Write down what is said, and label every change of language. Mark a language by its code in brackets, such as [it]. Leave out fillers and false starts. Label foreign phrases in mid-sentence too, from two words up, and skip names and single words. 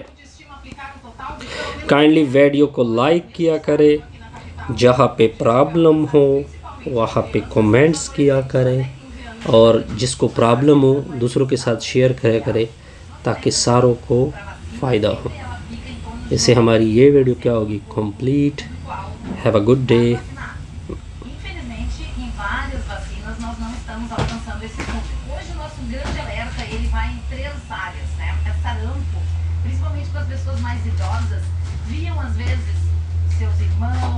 [hi] काइंडली वीडियो को लाइक किया करें, जहाँ पे प्रॉब्लम हो वहाँ पे कमेंट्स किया करें, और जिसको प्रॉब्लम हो दूसरों के साथ शेयर करा करें, ताकि सारों को फ़ायदा हो। इससे हमारी ये वीडियो क्या होगी, कंप्लीट। [en] have a good day. [pt] Infelizmente, em várias vacinas nós não estamos alcançando esse público. Hoje o nosso grande alerta ele vai em 3 áreas, né? É sarampo, principalmente para as pessoas mais idosas, viam às vezes seus irmãos